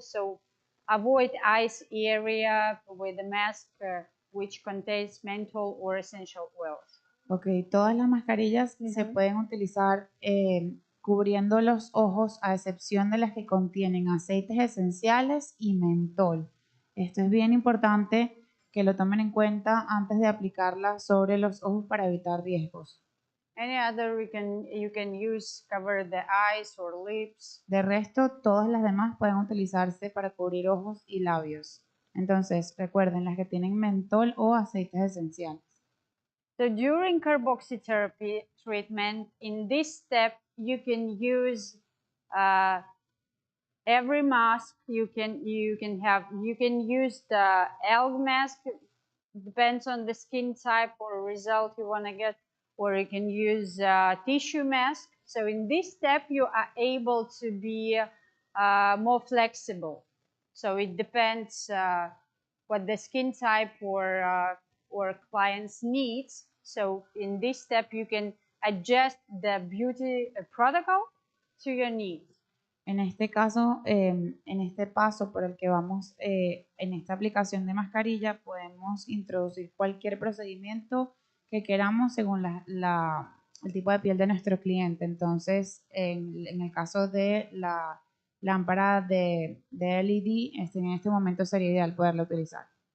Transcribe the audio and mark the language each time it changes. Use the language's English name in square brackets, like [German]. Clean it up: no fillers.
[English] So avoid eyes area with a mask which contains menthol or essential oils. [Spanish] Ok, todas las mascarillas se pueden utilizar cubriendo los ojos a excepción de las que contienen aceites esenciales y mentol. Esto es bien importante que lo tomen en cuenta antes de aplicarla sobre los ojos para evitar riesgos. [English] Any other you can use cover the eyes or lips. [Spanish] De resto, todas las demás pueden utilizarse para cubrir ojos y labios. Entonces, recuerden las que tienen mentol o aceites esenciales. [English] So during carboxytherapy treatment, in this step, you can use every mask. You can use the algae mask. Depends on the skin type or result you want to get, or you can use tissue mask. So in this step, you are able to be more flexible. So it depends what the skin type or client's needs. So in this step, you can adjust the beauty protocol to your needs. [Spanish] En este caso, en este paso por el que vamos, en esta aplicación de mascarilla, podemos introducir cualquier procedimiento que queramos según el tipo de piel de nuestro cliente. Entonces, en el caso de la lámpara de LED, en este momento sería ideal poderla utilizar.